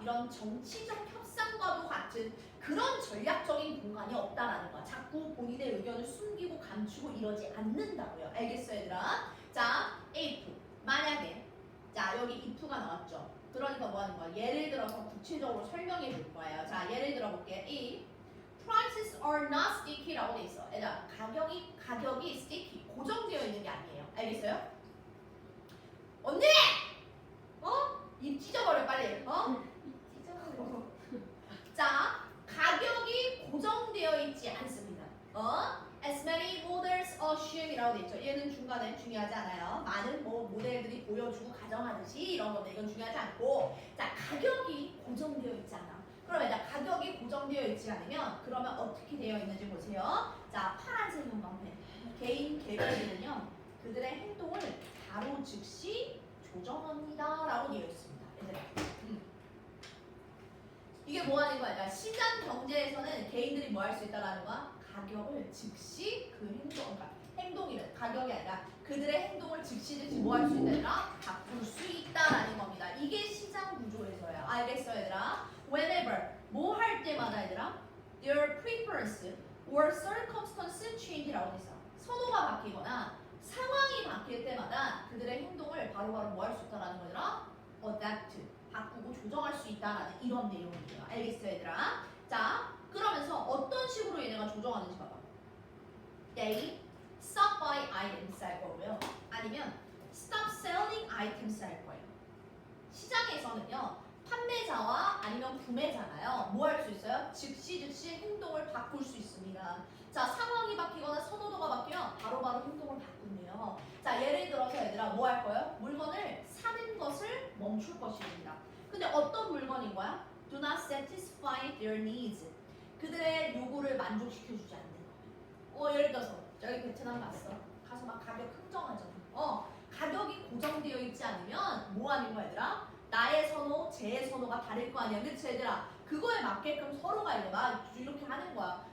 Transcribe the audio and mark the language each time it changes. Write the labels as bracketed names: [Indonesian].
[Korean] 이런 정치적 협상과도 같은 그런 전략적인 공간이 없다라는 거야. 자꾸 본인의 의견을 숨기고 감추고 이러지 않는다고요. 알겠어요, 얘들아? 자, if. 만약에. 자, 여기 if가 나왔죠. 그러니까 뭐 하는 거야? 예를 들어서 구체적으로 설명해 줄 거예요. 자, 예를 들어 볼게요. if [English] prices are not sticky [Korean] 라고 돼 있어. 얘들아, 가격이 sticky, 고정되어 있는 게 아니에요. 알겠어요? 언니! 입 찢어버려 빨리. 찢어버려. 자, 가격이 고정되어 있지 않습니다. [English] As many models assume [Korean] 이라고 돼 있죠. 얘는 중간에 중요하지 않아요. 많은 모델들이 보여주고 가정하듯이 이런 건데 이건 중요하지 않고, 자, 가격이 고정되어 있지 않아. 그럼 일단 가격이 고정되어 있지 않으면 그러면 어떻게 되어 있는지 보세요. 자, 파란색 형광펜. 개인 개별들은요 그들의 행동을 바로 즉시 조정합니다라고 되어 있습니다. 얘들아. 이게 뭐 하는 거야? 그러니까 시장 경제에서는 개인들이 뭐 할 수 있다라는 거야? 가격을 즉시 그 행동이래. 가격이 아니라 그들의 행동을 즉시 뭐 할 수 있다라 바꿀 수 있다라는 겁니다. 이게 시장 구조에서야. 알겠어, 얘들아? [English] Whenever [Korean] 뭐 할 때마다 얘들아, [English] their preference or circumstance change [Korean] 라고 돼 있어. 선호가 바뀌거나 상황이 바뀔 때마다 그들의 행동을 바로바로 뭐 할 수 있다라는 거더라? adapt, 바꾸고 조정할 수 있다라는 이런 내용이에요. 알겠어요, 얘들아? 자, 그러면서 어떤 식으로 얘네가 조정하는지 봐봐. [English] They stop buy items [Korean] 할 거고요. 아니면 [English] stop selling items [Korean] 할 거예요. 시장에서는요, 판매자와 아니면 구매자가요, 뭐 할 수 있어요? 즉시 행동을 바꿀 수 있습니다. 자, 상황이 바뀌거나 선호도가 바뀌면 바로바로 행동을 바꾼대요. 자, 예를 들어서 얘들아 뭐 할 거예요? 물건을 사는 것을 멈출 것입니다. 근데 어떤 물건인 거야? [English] Do not satisfy their needs. [Korean] 그들의 요구를 만족시켜주지 않는 거예요. 예를 들어서 저기 베트남 갔어. 가서 막 가격 흥정하잖아. 가격이 고정되어 있지 않으면 뭐 하는 거야, 얘들아? 나의 선호, 쟤의 선호가 다를 거 아니야. 그치, 얘들아? 그거에 맞게끔 서로가 이렇게 하는 거야.